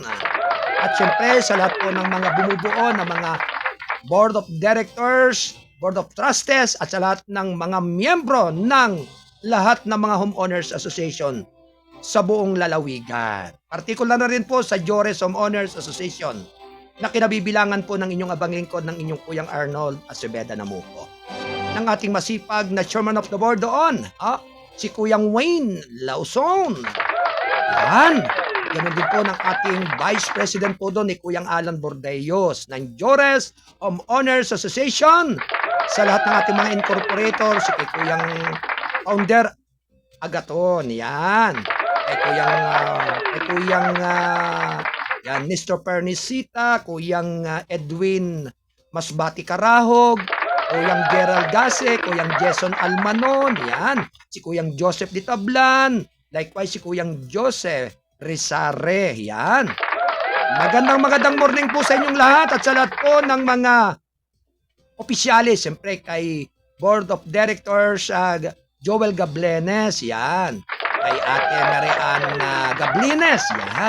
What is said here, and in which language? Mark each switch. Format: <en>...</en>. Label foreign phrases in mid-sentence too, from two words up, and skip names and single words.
<tl>At syempre sa lahat po ng mga bumubuo na mga Board of Directors, Board of Trustees at sa lahat ng mga miyembro ng lahat ng mga Homeowners Association sa buong lalawigan. Partikular na rin po sa Jores Homeowners Association na kinabibilangan po ng inyong abang lingkod ng inyong Kuyang Arnold Acebeda Namoko. Ng ating masipag na</tl> <en>chairman of the board</en> <tl>doon, si Kuyang Wayne Lauson. Yan. Ganun din po ng ating</tl> <en>vice president</en> <tl>po doon ni Kuyang Alan Bordeos ng Jores Homeowners Association. Sa lahat ng ating mga incorporator, si Kuyang founder Agaton. Yan. Kay Kuyang yan, Mr. Pernisita, Kuyang Edwin Masbati Karahog, Kuyang Gerald Gase, Kuyang Jason Almanon, yan. Si Kuyang Joseph Ditablan, likewise si Kuyang Joseph Rizare, yan. Magandang morning po sa inyong lahat at sa lahat po ng mga opisyalis, siyempre kay Board of Directors Joel Gablenes, yan. Kay Ate Marian Gablines, yan.</tl>